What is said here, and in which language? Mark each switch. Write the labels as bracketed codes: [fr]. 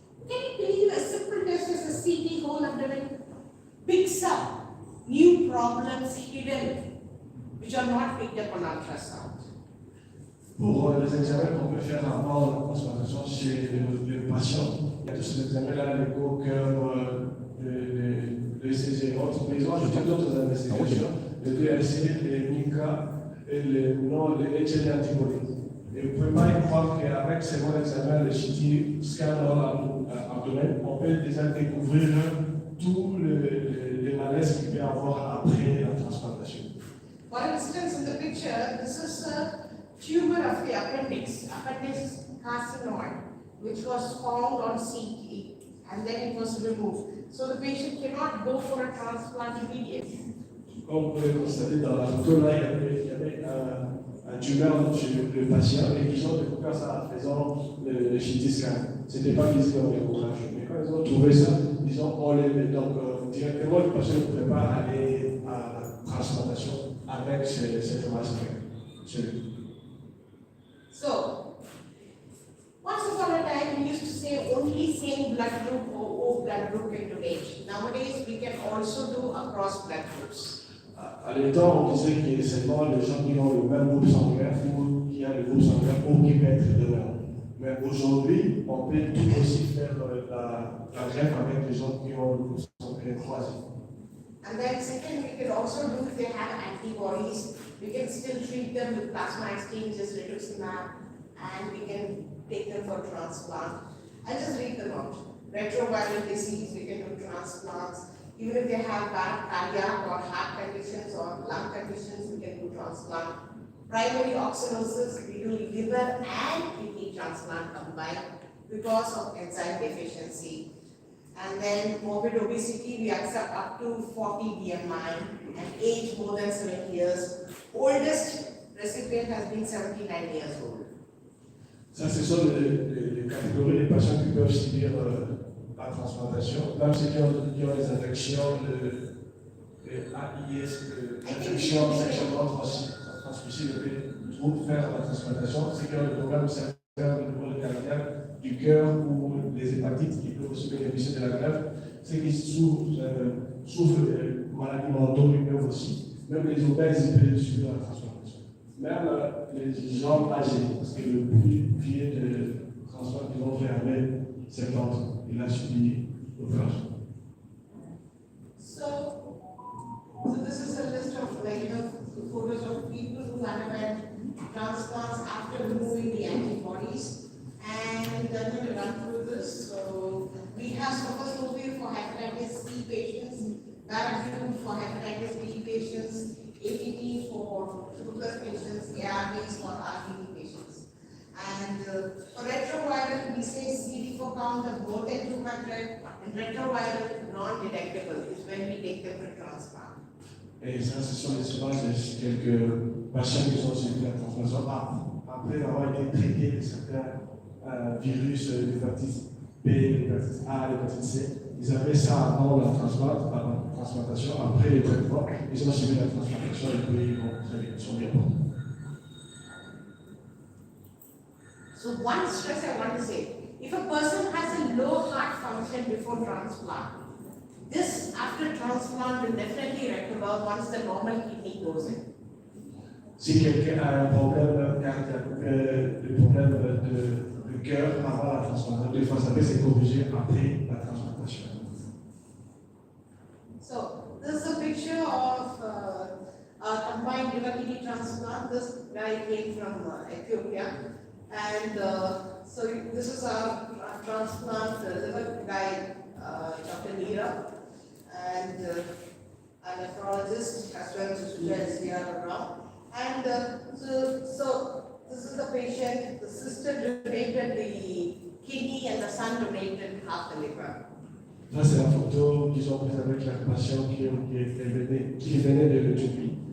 [en] Can you believe a simple test as a CT whole abdomen picks up new problems hidden which are not picked up on ultrasound? [fr] Pour les examens qu'on peut faire avant la transplantation chez le patient, il y a tous ces examens-là, l'écho, cœur, le ECG et autres, mais ils ont ajouté d'autres investigations, le DLC, les MICA et les HLA antibodies. Et vous ne pouvez pas y croire qu'avec ces bons examens, le CT scan dans l'abdomen, on peut déjà découvrir tous les malaises qu'il peut y avoir après la transplantation. [en] For instance, in the picture, this is a tumor of the appendix carcinoma, which was found on CT and then it was removed. So the patient cannot go for a transplant immediately. [fr] Comme vous pouvez constater dans la photo, là, il y avait un tumeur chez le patient et ils ont découvert ça en faisant le CT scan. Ce n'était pas visible au découvert. Mais quand ils ont trouvé ça, ils ont enlevé. Donc, directement, le patient ne pouvait pas aller à la transplantation avec cette masse. [en] So, once upon a time, we used to say only same blood group or O blood group can donate. Nowadays, we can also do across blood groups. [fr] À l'époque, on disait que seulement les gens qui ont le même groupe sanguin ou qui ont le groupe sanguin ou qui peuvent être donneurs. Mais aujourd'hui, on peut tout aussi faire la greffe avec les gens qui ont le groupe sanguin croisé. [en] And then second, we can also do if they have antibodies, we can still treat them with plasma exchanges, rituximab, and we can take them for transplant. I'll just read them out. retroviral disease, we can do transplants. Even if they have bad cardiac or heart conditions or lung conditions, we can do transplant. Primary oxalosis, we do liver and kidney transplant combined because of enzyme deficiency. And then morbid obesity, we accept up to 40 BMI and age more than 7 years. Oldest recipient has been 79 years old. [fr] Ça, ce sont les catégories des patients qui peuvent subir la transplantation. Là, ceux qui ont des infections de AIS, infections sexuellement transmissibles, pour faire la transplantation. Ceux qui ont des problèmes sévères au niveau cardiaque, du cœur ou des hépatites qui peuvent aussi bénéficier de la greffe. Ceux qui souffrent de maladies mentaux, ils peuvent aussi. Même les obèses, ils peuvent subir la transplantation. Même les gens âgés, parce que le plus vieux de transplant qu'ils ont fait avec 70 ans, il a subi l'opération. [en] So this is a list of photos of people who underwent transplants after removing the antibodies. And I'm going to run through this. So we have sophroscopy for hepatitis C patients, Bienvenu for hepatitis B patients, ATT for sugar patients, ARVs for RBD patients. And for retroviral, we say CD4 count of more than 200, and retroviral non-detectable is when we take them for transplant. [fr] Et ça, ce sont les souvent quelques patients qui sont suivis la transplantation après avoir été traités de certains virus, l'hépatite B, l'hépatite A, l'hépatite C. Ils avaient ça avant la transplantation, après les traitements, ils ont suivi la transplantation et puis ils sont bien bons. [en] So one stress I want to say, if a person has a low heart function before transplant, this after transplant will definitely recover once the normal kidney goes in. [fr] Si quelqu'un a un problème cardiaque, le problème de cœur avant la transplantation, des fois ça peut se corriger après la transplantation. [en] So this is a picture of a combined liver kidney transplant. This guy came from Ethiopia, and so this is a transplant liver guy, Dr. Neera, and a nephrologist as well as students here around. And so this is the patient. The sister donated the kidney, and the son donated half the liver. [fr] Là, c'est la photo qu'ils ont prise avec la patient qui venait de l'Éthiopie.